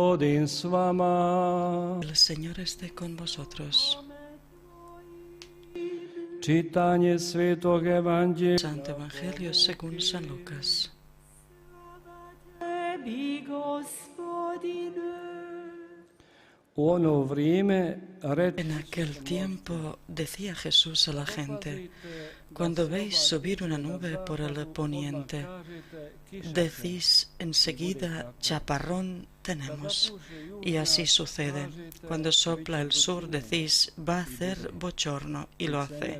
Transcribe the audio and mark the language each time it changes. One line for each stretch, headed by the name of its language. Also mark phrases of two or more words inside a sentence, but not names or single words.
Croatian: Gospodin s vama.
Spanish: El Señor esté con vosotros.
Croatian: Čitanje Svetog Evanđelja
Spanish: Santo Evangelio según San Lucas.
Croatian: u ono vrijeme
Spanish: En aquel tiempo decía Jesús a la gente: cuando veis subir una nube por el poniente, decís enseguida: chaparrón tenemos. Y así sucede. Cuando sopla el sur, decís: va a hacer bochorno, y lo hace.